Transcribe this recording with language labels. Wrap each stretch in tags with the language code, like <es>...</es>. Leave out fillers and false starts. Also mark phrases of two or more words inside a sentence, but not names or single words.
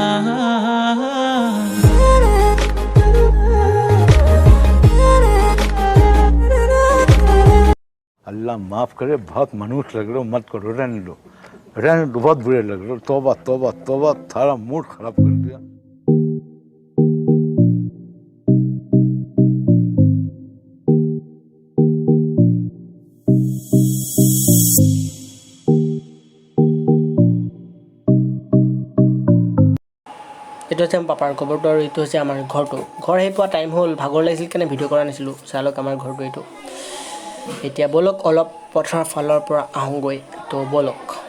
<hi>अल्लाह माफ़ करे बहुत मनुष्य लग रहे हो मत करो रहने दो बहुत बुरे लग रहे हो तौबा तौबा तौबा थारा मूड खराब कर दिया</hi> <as>এইটো হৈছে পাপাৰ ঘৰটো আৰু এইটো হৈছে আমাৰ ঘৰটো ঘৰ আহি পোৱা টাইম হ'ল ভাগৰ লাগিছিল কাৰণে ভিডিঅ' কৰা নাছিলোঁ চালক আমাৰ ঘৰটো এইটো এতিয়া বলক অলপ পথাৰৰ ফালৰ পৰা আহোঁগৈ তো বলক</as>